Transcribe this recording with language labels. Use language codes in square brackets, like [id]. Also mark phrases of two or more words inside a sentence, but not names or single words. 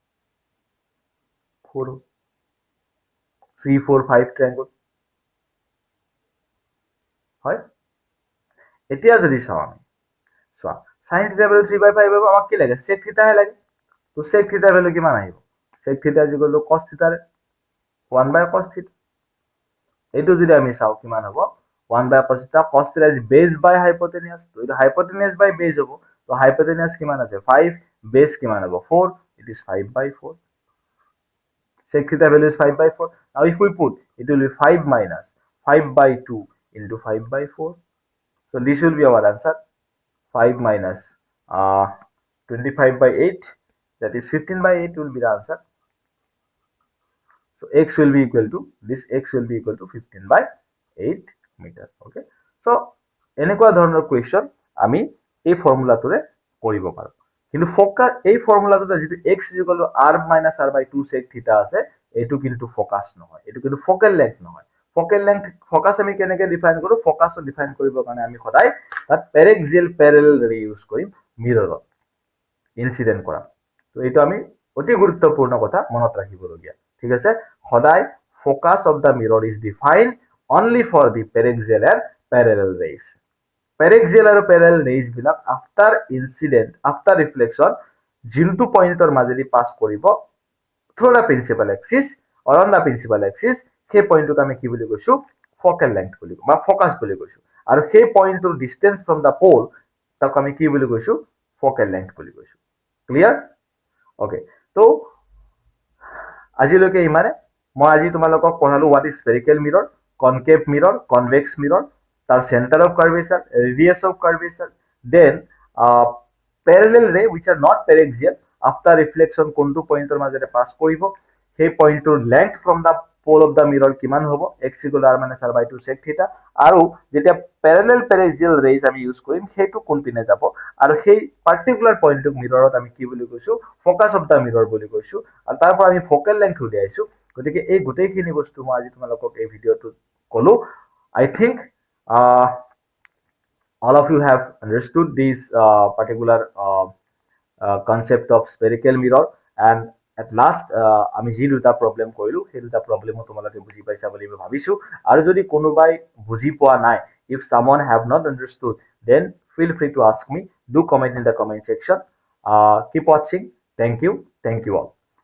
[as] 4 3 4 5 ট্ৰায়াঙ্গল হয় এতিয়া যদি চাও আমি চোৱা [en] sin theta value [as] 3/5 হ'ব আমাক কি লাগে [en] sec theta [as] লাগে তো [en] sec theta value [as] কিমান আহিব [en] sec theta equal to cos theta 1/cos theta [as] এইটো যদি আমি চাও কিমান হ'ব [en] 1/cos theta cos theta is base by hypotenuse [as] তো এটা [en] hypotenuse by base [as] হ'ব তো হাইপোটেনিয়াস কিমান আছে 5 বেস কিমান হ'ব 4 [en] it is 5/4 sec theta value is 5/4 now if we put it will be 5 minus [as] 5/2 into 5/4 so this will be our answer 5 minus [en] 25/8 that is 15/8 will be the answer so x will be equal to this x will be equal to 15/8 meter okay so [as] এনেকুৱা ধৰণৰ কোৱেশ্চন আমি এই ফৰ্মুলাটোৰে কৰিব পাৰো কিন্তু ফোকাস এই ফৰ্মুলাটোতে যেটো x r - r/2 [en] sec theta [as] আছে এটো কিন্তু ফোকাস নহয় এটো কিন্তু [en] focal length [as] নহয় [en] focal length [as] ফোকাস আমি কেনেকৈ ডিফাইন কৰো ফোকাস ডিফাইন কৰিবৰ কাৰণে আমি সদায় তাত [en] paraxial parallel ray use [as] কৰিম মিৰৰত ইনসিডেন্ট কৰা তো এইটো আমি অতি গুৰুত্বপূৰ্ণ কথা মনত ৰাখিবলগীয়া ঠিক আছে সদায় [en] focus of the mirror is defined only for the paraxial and parallel rays [as] পেৰেক্সিয়েল আৰু [en] parallel rays [as] বিলাক [en] after incident after reflection [as] যোনটো পইণ্টৰ মাজেদি পাস কৰিব [en] through the principal axis or on the principal axis [as] সেই পইণ্টটোক আমি কি বুলি কৈছো [en] focal length [as] বুলি বা ফোকাস বুলি কৈছো আৰু সেই পইণ্টটোৰ [en] distance from the pole [as] তাক আমি কি বুলি কৈছো [en] focal length [as] বুলি কৈছো [en] clear okay [as] তো আজিলৈকে ইমানে মই আজি তোমালোকক পঢ়ালো [en] what is spherical mirror concave mirror convex mirror তার center of curvature radius of curvature then parallel ray which are not paraxial after reflection [as] কোনটো পইণ্টৰ মাজেৰে পাস কৰিব সেই পইণ্টৰ লেংথ [en] from the pole of the mirror [as] কিমান হ'ব x = r - r/2 [en] sec theta [as] আৰু যেতিয়া [en] parallel paraxial rays [as] আমি ইউজ কৰিম সেইটো কোন পিনে যাব আৰু সেই [en] particular point [as] মিৰৰত আমি কি বুলি কৈছো [en] focus of the mirror [as] বুলি কৈছো আৰু তাৰ পৰা আমি [en] focal length [as] উলিয়াইছো গতিকে এই গোটেইখিনি বস্তু মই আজি তোমালোকক এই ভিডিঅ'টোত ক'লো [en] I think all of you have understood this particular concept of spherical mirror and at last [as] আমি যি দুটা প্ৰবলেম কৰিলো সেই দুটা প্ৰবলেমো তোমালোকে বুজি পাইছা বুলি মই ভাবিছো আৰু যদি কোনোবাই বুজি পোৱা নাই [en] if someone have not understood then feel free to ask me do comment in the comment section keep watching thank you all